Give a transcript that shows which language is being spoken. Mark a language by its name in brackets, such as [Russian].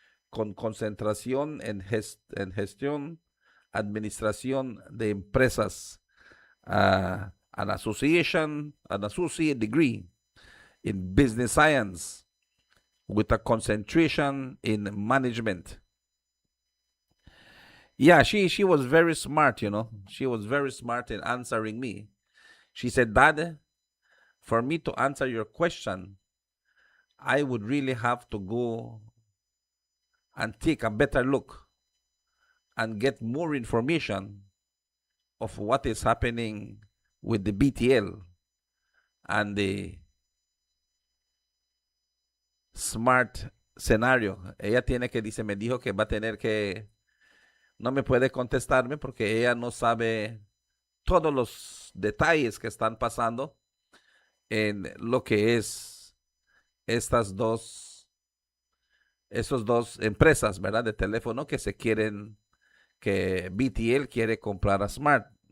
[Spanish] con concentración en gestión, administración de empresas, [English] an associate degree in business science with a concentration in management. Yeah, she was very smart, you know. She was very smart in answering me. She said, Dad, for me to answer your question, I would really have to go and take a better look and get more information of what is happening with the BTL and the smart scenario. [Spanish] Ella tiene que, me dijo que va a tener que, no me puede contestarme porque ella no sabe todos los detalles que están pasando en lo que es esos dos empresas, ¿verdad? De teléfono que que BTL quiere comprar a Smart.